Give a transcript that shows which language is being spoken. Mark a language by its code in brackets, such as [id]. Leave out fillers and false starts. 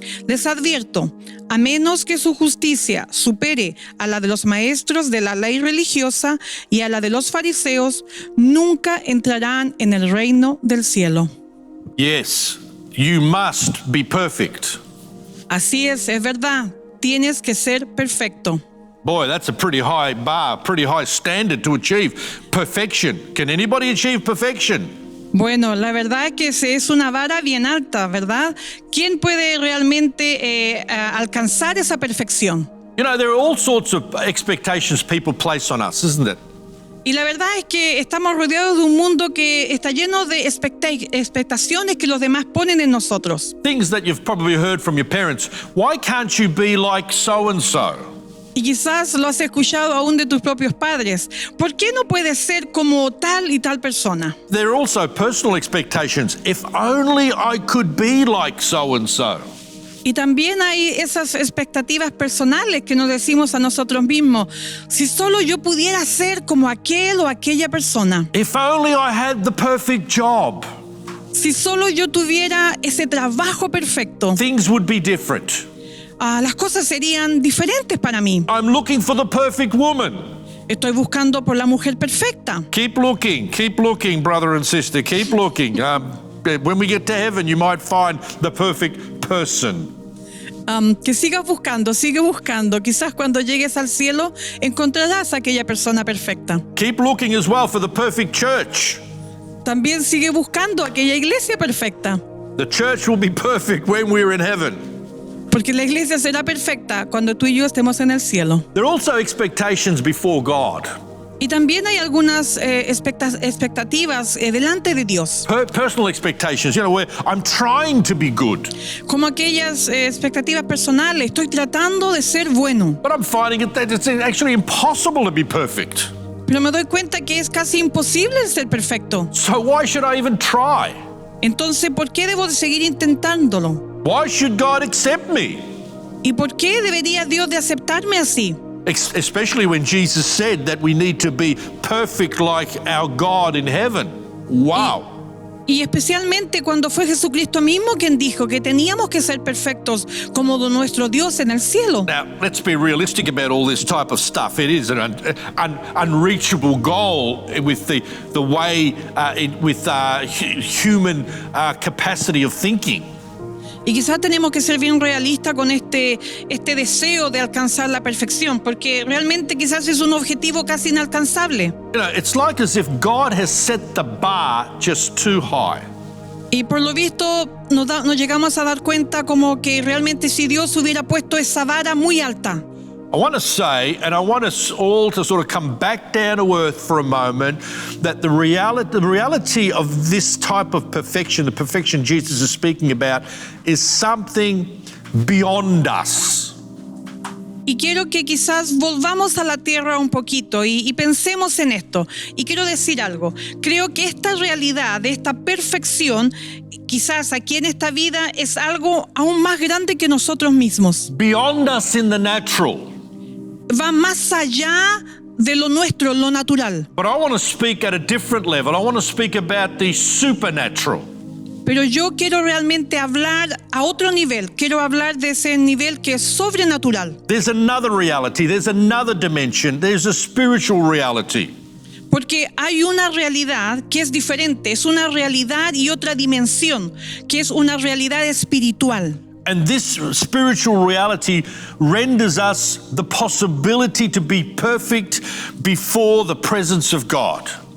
[es] Les advierto, a menos que su justicia supere a la de los maestros de la ley religiosa y a la de los fariseos, nunca entrarán en el reino del cielo." [en] Yes, you must be perfect. [es] Así es verdad, tienes que ser perfecto. [en] Boy, that's a pretty high bar, pretty high standard to achieve. Perfection. Can anybody achieve perfection? [es] Bueno, la verdad es que es una vara bien alta, ¿verdad? ¿Quién puede realmente alcanzar esa perfección? [en] You know, there are all sorts of expectations people place on us, isn't it? [es] Y la verdad es que estamos rodeados de un mundo que está lleno de expectaciones que los demás ponen en nosotros. [en] Things that you've probably heard from your parents. Why can't you be like so-and-so? [es] Y quizás lo has escuchado aún de tus propios padres. ¿Por qué no puedes ser como tal y tal persona? [en] There are also personal expectations. If only I could be like so-and-so. [es] Y también hay esas expectativas personales que nos decimos a nosotros mismos. Si solo yo pudiera ser como aquel o aquella persona. [en] If only I had the perfect job. [es] Si solo yo tuviera ese trabajo perfecto. [en] Things would be different. [es] Las cosas serían diferentes para mí. [en] I'm looking for the perfect woman. [es] Estoy buscando por la mujer perfecta. [en] Keep looking, brother and sister. Keep looking. When we get to heaven, you might find the perfect person. [es] Que sigas buscando, sigue buscando. Quizás cuando llegues al cielo encontrarás a aquella persona perfecta. [en] Keep looking as well for the perfect church. [es] También sigue buscando aquella iglesia perfecta. [en] The church will be perfect when we're in heaven. [es] Porque la iglesia será perfecta cuando tú y yo estemos en el cielo. [en] There are also expectations before God. [es] Y también hay algunas expectativas delante de Dios. [en] Personal expectations, you know, where I'm trying to be good. [es] Como aquellas expectativas personales. Estoy tratando de ser bueno. [en] But I'm finding it that it's actually impossible to be perfect. [es] Pero me doy cuenta que es casi imposible ser perfecto. [en] So why should I even try? [es] Entonces, ¿por qué debo de seguir intentándolo? [en] Why should God accept me? [es] ¿Y por qué debería Dios de aceptarme así? [en] Especially when Jesus said that we need to be perfect like our God in heaven. Wow. [es] Y especialmente cuando fue Jesucristo mismo quien dijo que teníamos que ser perfectos como nuestro Dios en el cielo. [en] Now, let's be realistic about all this type of stuff. It is an unreachable goal with the way, with human capacity of thinking. [es] Y quizás tenemos que ser bien realistas con este deseo de alcanzar la perfección, porque realmente quizás es un objetivo casi inalcanzable. [en] You know, it's like as if God has set the bar just too high. [es] Y por lo visto nos llegamos a dar cuenta como que realmente si Dios hubiera puesto esa vara muy alta. [en] I want to say, and I want us all to sort of come back down to earth for a moment, that the reality of this type of perfection, the perfection Jesus is speaking about, is something beyond us. [es] Y quiero que quizás volvamos a la tierra un poquito y pensemos en esto. Y quiero decir algo. Creo que esta realidad de esta perfección, quizás aquí en esta vida, es algo aún más grande que nosotros mismos. [en] Beyond us in the natural. [es] Va más allá de lo nuestro, lo natural. [en] But I want to speak at a different level. I want to speak about the supernatural. [es] Pero yo quiero realmente hablar a otro nivel. Quiero hablar de ese nivel que es sobrenatural. [en] There's another reality. There's another dimension. There's a spiritual reality. [es] Porque hay una realidad que es diferente. Es una realidad y otra dimensión, que es una realidad espiritual. [en] And this spiritual reality renders us the possibility to be perfect before the presence of God.